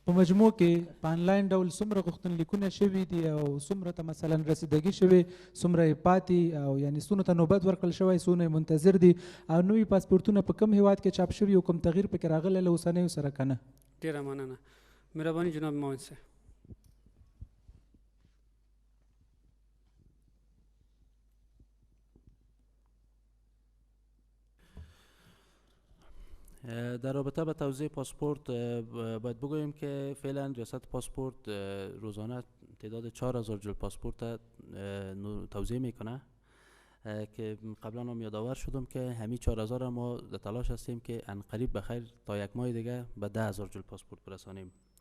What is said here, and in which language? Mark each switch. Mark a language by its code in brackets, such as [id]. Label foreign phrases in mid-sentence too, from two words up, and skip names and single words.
[ps] په مجموع کې په انلاین ډول څومره غوښتنلیکونه شوي دي او څومره ته مثلا رسیدګي شوې څومره یې پاتې او یعنې څونه ته نوبت ورکړل شوی څونه یې منتظر دي او نوي پاسپورتونه په کوم هیواد کې چاپ شوي او کوم تغییر پکې راغلی له اوسنیو سره که نه؟ ډېره مننه. مهرباني جناب معاون صاحب. [fa] در رابطه با توزیع پاسپورت باید بگوییم که فعلا ریاست پاسپورت روزانه تعداد 4000 جل پاسپورت توزیع میکنه که قبلا هم یادآور شدم که همین 4000 ما در تلاش هستیم که عنقریب بخیر تا یک ماه دیگه به 10000 جل پاسپورت برسانیم.